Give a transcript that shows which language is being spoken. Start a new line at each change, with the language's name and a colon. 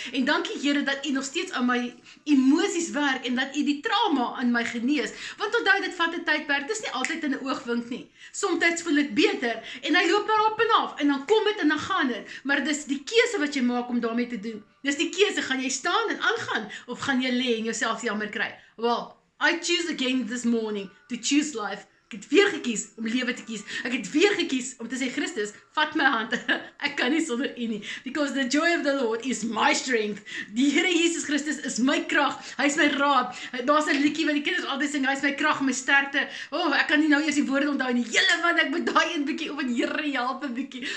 Afrikaans: En dankie Here dat U nog steeds aan my emosies werk en dat U die trauma in my genees, want onthou dit vat 'n tydperk, dit is nie altyd in 'n oogwink nie. Somstyds voel ek beter en hy loop maar op en af en dan kom dit en dan gaan dit, maar dis die keuse wat jy maak om daarmee te doen. Dis die keuse, gaan jy staan en aangaan, of gaan jy lê en jouself jammer kry?
English: Well, I choose again this morning to choose life.
Afrikaans: Ek het weer gekies om lewe te kies. Ek het weer gekies om te sê, Christus, vat my hand. Ek kan nie sonder U nie.
English: Because the joy of the Lord is my strength.
Afrikaans: Die Here Jesus Christus is my krag. Hy is my raad. Daar's 'n liedjie wat die kinders altyd sing, hy is my krag, my sterkte. Ek kan nie nou eers die woorde onthou nie. Julle wat ek moet daai een bietjie, Here help 'n bietjie.